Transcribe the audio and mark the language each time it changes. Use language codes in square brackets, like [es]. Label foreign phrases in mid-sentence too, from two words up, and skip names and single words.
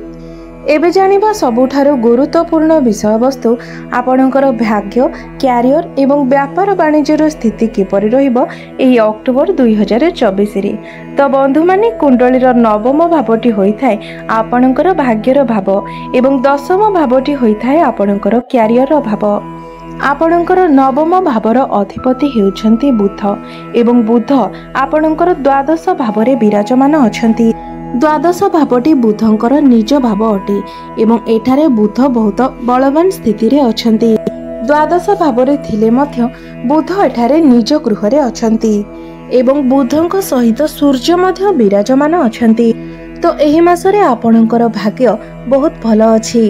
[or] ଏବେ ଜାଣିବା ସବୁଠାରୁ ଗୁରୁତ୍ୱପୂର୍ଣ୍ଣ ବିଷୟ ବସ୍ତୁ ଆପଣଙ୍କର ଭାଗ୍ୟ, କ୍ୟାରିୟର ଏବଂ ବ୍ୟାପାର ବାଣିଜ୍ୟର ସ୍ଥିତି କିପରି ରହିବ ଏହି ଅକ୍ଟୋବର 2024 ରେ। ତ ବନ୍ଧୁ ମାନେ କୁଣ୍ଡଳୀର ନବମ ଭାବଟି ହୋଇଥାଏ ଆପଣଙ୍କର ଭାଗ୍ୟର ଭାବ ଏବଂ ଦଶମ ଭାବଟି ହୋଇଥାଏ ଆପଣଙ୍କର କ୍ୟାରିୟର ଭାବ। ଆପଣଙ୍କର ନବମ ଭାବର ଅଧିପତି ହେଉଛନ୍ତି ବୁଧ ଏବଂ ବୁଧ ଆପଣଙ୍କର ଦ୍ୱାଦଶ ଭାବରେ ବିରାଜମାନ ଅଛନ୍ତି। ଦ୍ୱାଦଶ ଭାବଟି ବୁଧଙ୍କର ନିଜ ଭାବ ଅଟେ ଏବଂ ଏଠାରେ ବୁଧ ବହୁତ ବଳବାନ ସ୍ଥିତି ରେ ଅଛନ୍ତି। ଦ୍ୱାଦଶ ଭାବରେ ଥିଲେ ମଧ୍ୟ ବୁଧ ଏଠାରେ ନିଜ ଗୃହରେ ଅଛନ୍ତି ଏବଂ ବୁଧଙ୍କ ସହିତ ସୂର୍ଯ୍ୟ ମଧ୍ୟ ବିରାଜମାନ ଅଛନ୍ତି। ତ ଏହି ମାସରେ ଆପଣଙ୍କର ଭାଗ୍ୟ ବହୁତ ଭଲ ଅଛି।